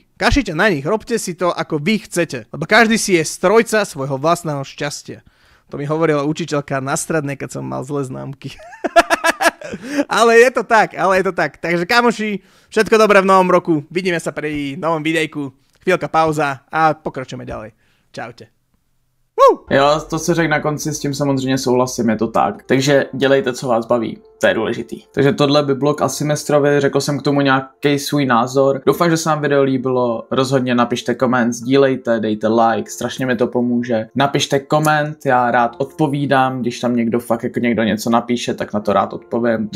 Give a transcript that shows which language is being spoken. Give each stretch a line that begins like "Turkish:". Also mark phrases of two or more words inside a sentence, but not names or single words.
Slovak: Kašite na nich, robte si to, ako vy chcete. Lebo každý si je strojca svojho vlastného šťastia. To mi hovorila učiteľka na strednej, keď som mal zlé známky. Ale je to tak. Takže kamoši, všetko dobré v novom roku. Vidíme sa pri novom videjku. Chvíľka pauza a pokračujeme ďalej. Čaute.
Czech: Jo, to, co řekl na konci, s tím samozřejmě souhlasím, je to tak. Takže dělejte, co vás baví, to je důležitý. Takže tohle by bylo k Asimestrovi, řekl jsem k tomu nějaký svůj názor. Doufám, že se vám video líbilo, rozhodně napište koment, sdílejte, dejte like, strašně mi to pomůže. Napište koment, já rád odpovídám, když tam někdo fakt jako někdo něco napíše, tak na to rád odpovím.